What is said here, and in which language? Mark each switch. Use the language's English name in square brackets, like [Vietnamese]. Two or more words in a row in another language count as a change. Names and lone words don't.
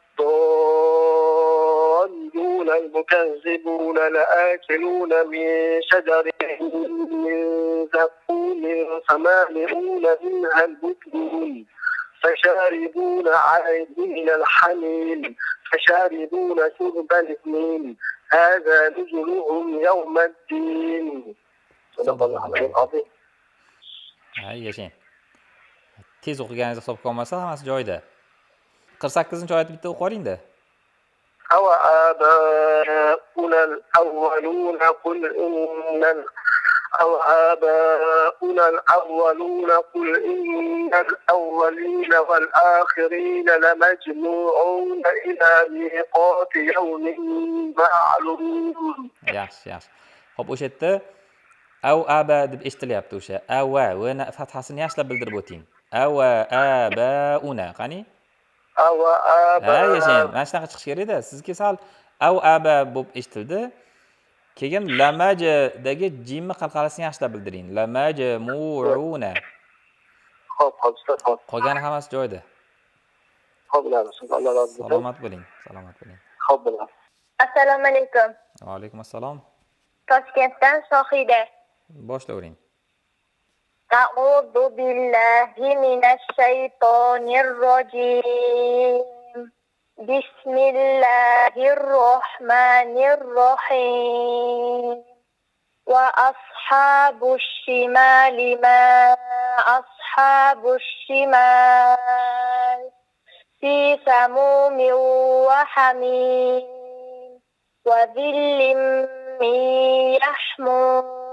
[Arabic] الضالون المكذبون لآكلون من شجر من زقوم فمالئون منها البطون فشاربون عليه من الحميم فشاربون شرب الهيم هذا نزلهم يوم الدين صدق الله العظيم. [Uzbek] Yashang. Tez o'qiganingiz hisobga olmasa hammasi joyida. 48-oyatni bitta o'qib oling-da. [Arabic] أو آباؤنا الأولون قل إن أو آباؤنا الأولون قل إن الأولين والآخرين لمجموعون إلى ميقات يوم معلوم. [Uzbek] Yaxshi, yaxshi. Xo'p, o'sha yerda [Arabic] أو آبا [Uzbek] deb eshitilyapti o'sha. Ava va fathasini yaxshilab bildirib o'ting. [Arabic] أو آباؤنا. [Uzbek] Qani? [Arabic] أو آباؤنا. [Uzbek] Yashang. Mana shunaqa chiqish kerak-da. Sizga sal [Arabic] أو آبا [Uzbek] bo'lib eshitildi. Keyin lamajadagi jimni qalqalasini yaxshilab bildiring. Lamajmuuna. Xo'p, xo'p. Qolgani hammasi joyida. Xo'p, bilamiz. Alloh [Turkish] razı olsun. [Uzbek] Salomat bo'ling. Salomat bo'ling. Xo'p, bilamiz. Assalomu alaykum. Va alaykum assalom. Toshkentdan Shohida. Boshlavering. [Arabic] أعوذ بالله من الشيطان الرجيم بسم الله الرحمن الرحيم وأصحاب الشمال ما أصحاب الشمال في سموم وحميم وظل من يحموم